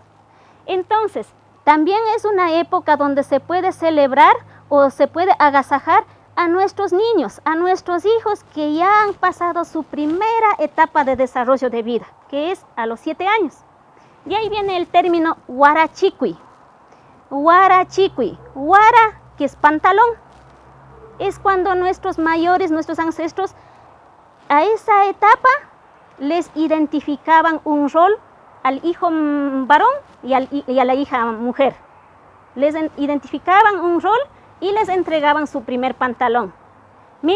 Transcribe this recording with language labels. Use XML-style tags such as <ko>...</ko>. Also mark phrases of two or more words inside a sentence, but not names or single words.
<es>Entonces, también es una época donde se puede celebrar o se puede agasajar a nuestros niños, a nuestros hijos que ya han pasado su primera etapa de desarrollo de vida, que es a los 7 años. Y ahí viene el término huarachiqui. Huarachiqui, huara, que es pantalón. Es cuando nuestros mayores, nuestros ancestros, a esa etapa les identificaban un rol al hijo varón y a la hija mujer. Les identificaban un rol y les entregaban su primer pantalón.</es>